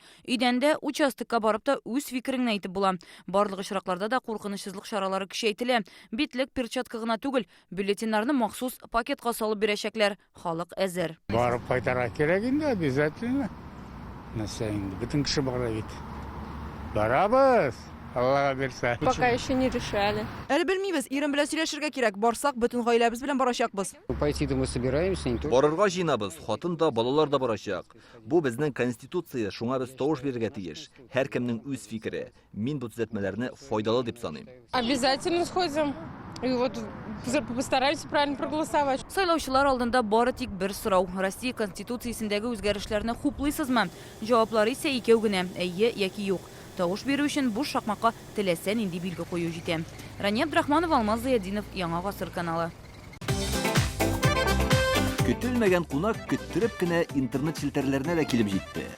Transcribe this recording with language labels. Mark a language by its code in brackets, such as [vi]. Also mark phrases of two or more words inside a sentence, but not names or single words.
[tt] Өйдәндә участокка барып та үз фикереңне әйтеп була. Барлык очракларда да куркынычсызлык чаралары көчәйтелә. Битлек перчатка гына түгел, бюллетеньнарны махсус пакетка салып бирәчәкләр. Халык әзер. Барып кайтарга кирәк инде, обязательно. Нәрсә инде, бөтен кеше бара бит. Барабыз. Аллага берсә. [ru] Пока еще не решали. [tt] Әле белмибез, ирем белән сөйләшергә кирәк. Барсак, бөтен гаиләбез белән барачакбыз. [ru] Пойти-то мы собираемся, не то. [tt] Барырга җыенабыз, хатын да, балалар да барачак. Бу безнең конституция, шуңа без тавыш бирергә тиеш. Һәркемнең үз фикере. Мин бу төзәтмәләрне файдалы дип саныйм. [ru] Обязательно сходим. И вот постараемся правильно проголосовать. [tt] Сайлаучылар алдында бары тик бер сорау. Россия Конституциясендәге үзгәрешләрне хуплыйсызмы? Җаваплары исә икәү генә: әйе яки юк. Тавыш бирү өчен бу шакмакка теләсә нинди билге кую җитә. Рания Абдрахманова, Алмаз Зыяддинов, Яңа гасыр каналы. Көтелмәгән кунак көттереп кенә интернет челтәрләренә дә килеп җитте.